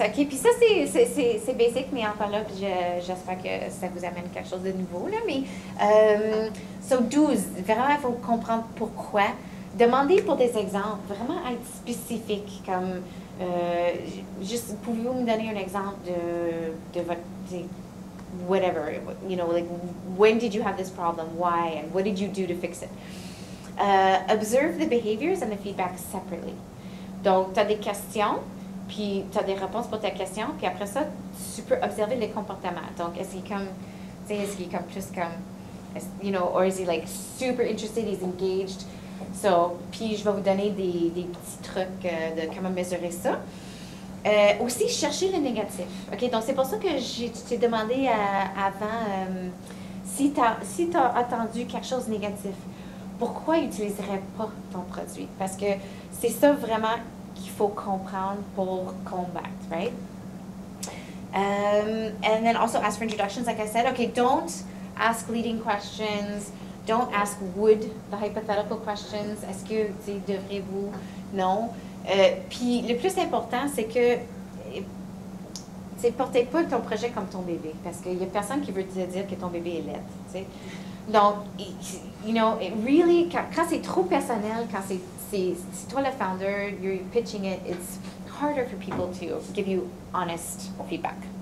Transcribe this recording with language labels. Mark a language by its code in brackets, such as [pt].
[fr] OK, puis ça, c'est basic, mais encore là, j'espère que ça vous amène quelque chose de nouveau, là, mais... so, do's, vraiment, il faut comprendre pourquoi. Demandez pour des exemples, vraiment être spécifique, comme... juste, pouvez-vous me donner un exemple de votre... [en] whatever, like, when did you have this problem, why, and what did you do to fix it? Observe the behaviors and the feedback separately. [fr] Donc, tu as des questions, puis tu as des réponses pour ta question, puis après ça, tu peux observer les comportements. Donc, est-ce qu'il est comme plus comme, [en] or is he like super interested, he's engaged? [fr] So, puis je vais vous donner des petits trucs de comment mesurer ça. Aussi, chercher le négatif. OK, donc c'est pour ça que je t'ai demandé avant si tu as attendu quelque chose de négatif. Pourquoi n'utiliserais pas ton produit? Parce que c'est ça vraiment qu'il faut comprendre pour combattre, right? [en] And then also ask for introductions, like I said. Okay, don't ask leading questions. Don't ask would, the hypothetical questions. [fr] Est-ce que, devrez-vous? Non. Puis le plus important, c'est que portez pas ton projet comme ton bébé, parce qu'il n'y a personne qui veut te dire que ton bébé est laid, t'sais. [en] Donc, really, [fr] quand c'est trop personnel, quand c'est toi le founder, [en] you're pitching it, it's harder for people to give you honest feedback.